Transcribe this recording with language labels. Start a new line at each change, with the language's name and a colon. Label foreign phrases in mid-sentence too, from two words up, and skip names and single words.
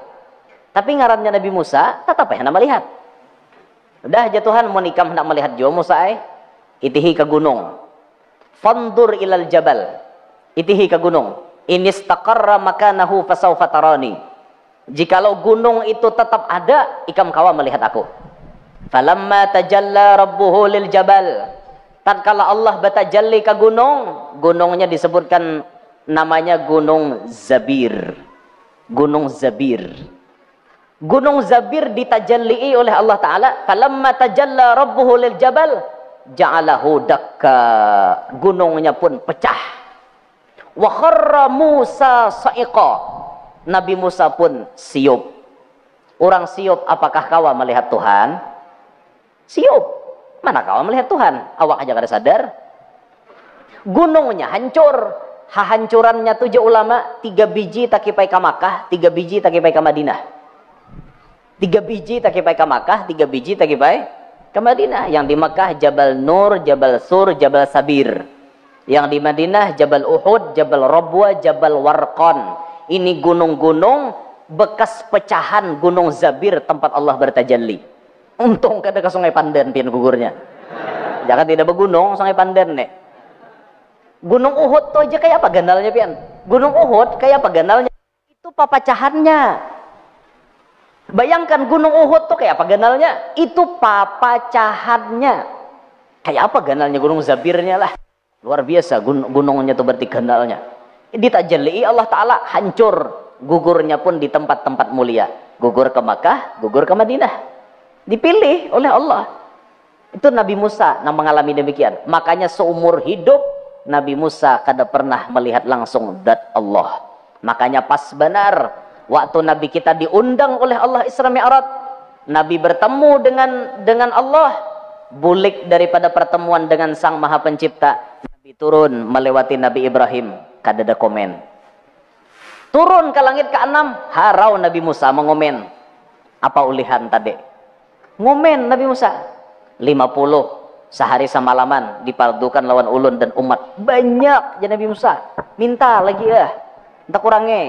Banjar: Tapi ngarannya Nabi Musa tetap hendak melihat. Udah jatuhan mau ikam hendak melihat jo Musa, itihi ke gunung.
Arabic: Fandur ilal jabal,
Banjar: itihi ke gunung.
Arabic: Inistaqarra makanahu fasawfa tarani.
Banjar: Jikalau gunung itu tetap ada, ikam kawa melihat aku.
Arabic: Falamma tajalla rabbuhu lil jabal,
Banjar: tatkala Allah batajalli ke gunung, gunungnya disebutkan namanya Gunung Zabir. Gunung Zabir. Gunung Zabir ditajalli oleh Allah Ta'ala.
Arabic: Falamma tajalla rabbuhu lil jabal ja'alahu dakka,
Banjar: gunungnya pun pecah.
Arabic: Wa kharra Musa sa'iqa,
Banjar: Nabi Musa pun siup. Orang siup, apakah kawa melihat Tuhan? Siup, mana kawa melihat Tuhan? Awak aja kada sadar. Gunungnya hancur. Hahancurannya tujuh ulama, 3 biji takipai ke Makkah, 3 biji takipai ke Madinah. 3 biji takipai ke Makkah, 3 biji takipai ke Madinah. Yang di Makkah Jabal Nur, Jabal Sur, Jabal Sabir. Yang di Madinah Jabal Uhud, Jabal Rabwa, Jabal Warqan. Ini gunung-gunung bekas pecahan Gunung Zabir, tempat Allah bertajalli. Untung kada ke Sungai Pandan pian gugurnya. Jangan tidak bergunung Sungai Pandan nek. Gunung Uhud tuh aja kayak apa ganalnya pian? Gunung Uhud kayak apa ganalnya? Itu papacahannya. Bayangkan Gunung Uhud tuh kayak apa ganalnya? Itu papacahannya. Kayak apa ganalnya Gunung Zabirnya lah. Luar biasa gunungnya tuh berarti ganalnya. Ditajalli Allah Ta'ala, hancur. Gugurnya pun di tempat-tempat mulia. Gugur ke Makkah, gugur ke Madinah. Dipilih oleh Allah. Itu Nabi Musa yang mengalami demikian. Makanya seumur hidup Nabi Musa kada pernah melihat langsung zat Allah. Makanya pas benar waktu Nabi kita diundang oleh Allah Isra Mi'raj, Nabi bertemu dengan Allah, bulik daripada pertemuan dengan Sang Maha Pencipta. Nabi turun melewati Nabi Ibrahim, kada ada komen. Turun ke langit ke-6, harau Nabi Musa mengomen. Apa ulihan tadi? Ngomen Nabi Musa. 50 sehari semalaman dipardukan lawan ulun dan umat. Banyak ya Nabi Musa. Minta lagi ya. Entah kurangnya.